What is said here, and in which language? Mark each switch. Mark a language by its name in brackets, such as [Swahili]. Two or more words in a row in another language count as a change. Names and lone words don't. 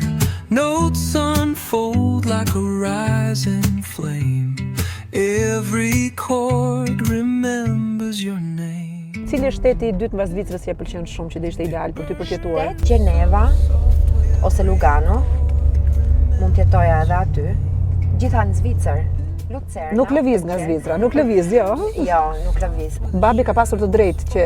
[English] Notes unfold like a rising flame. Every chord remembers your name. [Albanian] Cili është shteti i dytë mbas Zvicrës që e pëlqen shumë që do ishte ideal për ty për të jetuar? Gjeneva ose Lugano. Mund të jetoja edhe aty. Gjitha në Zvicër. Lucerna. Nuk lëviz nga Zvicra, nuk lëviz, jo. Jo, nuk lëviz. Babi ka pasur të drejtë që